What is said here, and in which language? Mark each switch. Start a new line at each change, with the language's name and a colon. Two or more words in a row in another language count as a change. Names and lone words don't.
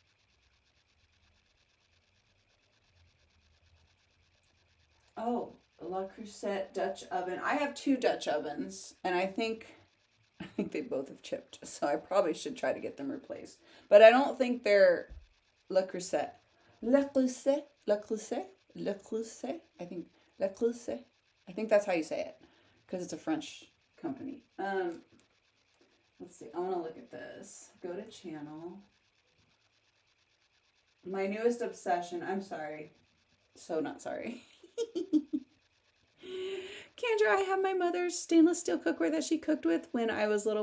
English: Oh, Le Creuset Dutch oven. I have 2 Dutch ovens, and I think they both have chipped, so I probably should try to get them replaced. But I don't think they're Le Creuset. Le Creuset? Le Creuset? Le Creuset? I think Le Creuset. I think that's how you say it, because it's a French company. Let's see. I want to look at this. Go to channel. My newest obsession. I'm sorry. So not sorry. Kendra, I have my mother's stainless steel cookware that she cooked with when I was little.